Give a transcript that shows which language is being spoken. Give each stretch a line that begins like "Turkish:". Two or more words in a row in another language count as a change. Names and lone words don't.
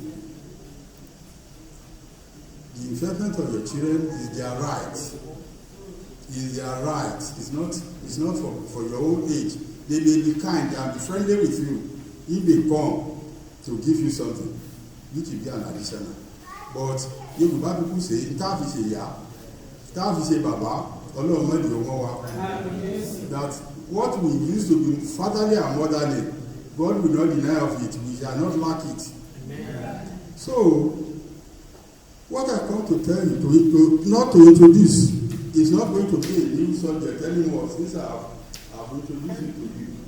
English: The investment of your children is their right. Is their right. It's not for your old age. They may be kind and be friendly with you if they come to give you something, which will be an additional. But Yoruba people say,
Yoruba: "Tafi se ya, tafi se baba, Ọlọ́run má jẹ́ wọ́n wá."
English: That what we used to be fatherly and motherly, God will not deny of it. We shall not lack it. Amen. So, what I come to tell you, not to introduce, is not going to be a new subject anymore, since I've introduced it to you.